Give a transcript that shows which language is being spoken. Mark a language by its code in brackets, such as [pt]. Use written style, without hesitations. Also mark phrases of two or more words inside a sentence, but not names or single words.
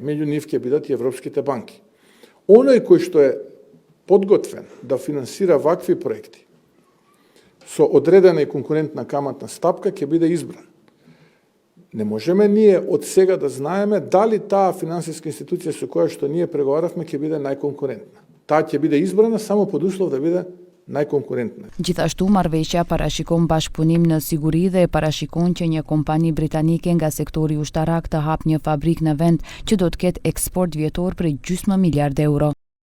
[mk] Меѓу нив ќе бидат и европските банки. Оној кој што е подготвен да финансира вакви проекти со одредена и конкурентна каматна стапка ќе биде избран. Не можеме ние од сега да знаеме дали таа финансиска институција со која што ние преговаравме ќе биде најконкурентна. Таа ќе биде избрана само под услов да биде најконкурентна. [sq] Gjithashtu marrëveshja parashikon bashkëpunim në siguri dhe parashikon që një kompani britanike nga sektori ushtarak të hap një fabrikë në vend që do të ketë eksport vjetor për 0,5 miliard euro.